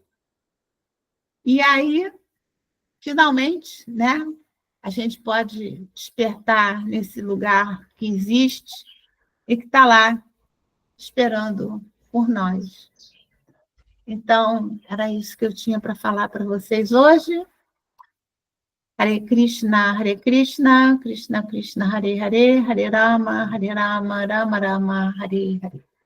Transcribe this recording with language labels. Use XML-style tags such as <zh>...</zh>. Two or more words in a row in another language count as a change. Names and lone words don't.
<pt>E aí, finalmente, né, a gente pode despertar nesse lugar que existe e que está lá esperando por nós. Então, era isso que eu tinha para falar para vocês hoje.</pt> <sa>Hare Krishna, Krishna Krishna, Hare Hare, Hare Rama, Rama Rama, Hare Hare.</sa>